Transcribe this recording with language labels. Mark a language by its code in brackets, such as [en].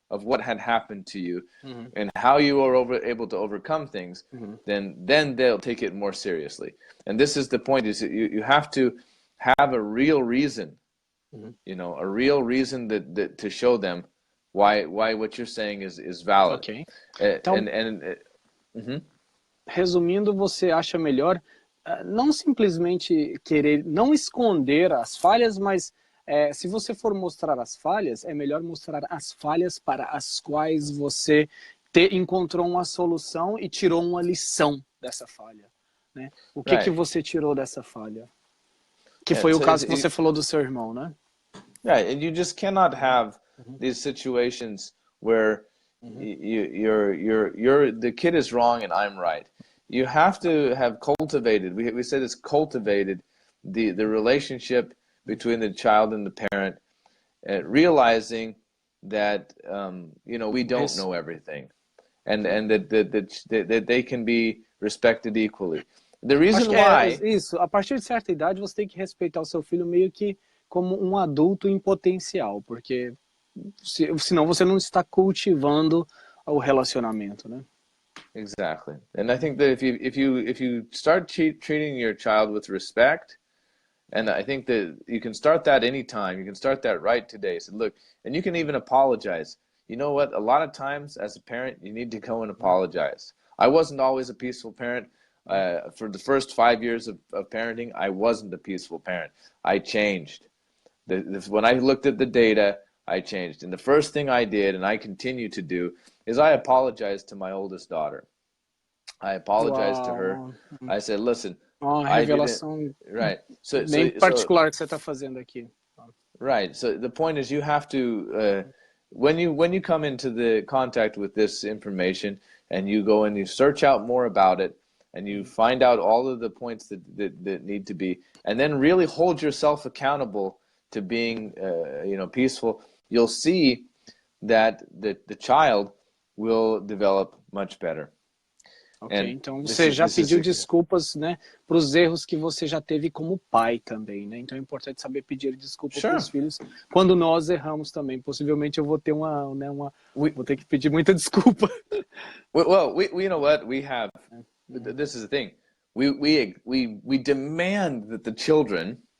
[en] of what had happened to you and how you were able to overcome things, then they'll take it more seriously. And this is the point: is that you have to have a real reason, you know, a real reason that to show them why what you're saying is valid. Ok. [pt] Então, resumindo, você acha melhor não simplesmente querer, não esconder as falhas, mas se você for mostrar as falhas, é melhor mostrar as falhas para as quais você encontrou uma solução e tirou uma lição dessa falha, né? O que você tirou dessa falha? Que foi o caso que você falou do seu irmão, né? [en] Right, and you just cannot have these situations where the kid is wrong and I'm right. You have to have cultivated, we said it's cultivated, the relationship between the child and the parent, realizing that you know, we don't know everything, and that they can be respected equally. The reason why [pt] isso, a partir de certa idade você tem que respeitar o seu filho meio que como um adulto em potencial, porque senão você não está cultivando o relacionamento, né? [en] Exactly, and I think that if you start treating your child with respect, and I think that you can start that anytime. You can start that right today. So look, and you can even apologize. You know what? A lot of times as a parent, you need to go and apologize. I wasn't always a peaceful parent. For the first 5 years of parenting, I wasn't a peaceful parent. I changed. When I looked at the data, I changed. And the first thing I did, and I continue to do, is I apologized to my oldest daughter. I apologized to her. I said, listen, [pt] uma revelação bem particular que você está fazendo aqui. [en] Right. So the point is, you have to when you come into the contact with this information and you go and you search out more about it and you find out all of the points that need to be, and then really hold yourself accountable to being you know, peaceful, you'll see that the child will develop much better. [pt] Ok, então você já pediu desculpas, né, para os erros que você já teve como pai também, né? Então é importante saber pedir desculpas para os filhos quando nós erramos também. Possivelmente eu vou ter vou ter que pedir muita desculpa. [en] Well, you know what we have. This is the thing. We demand that the children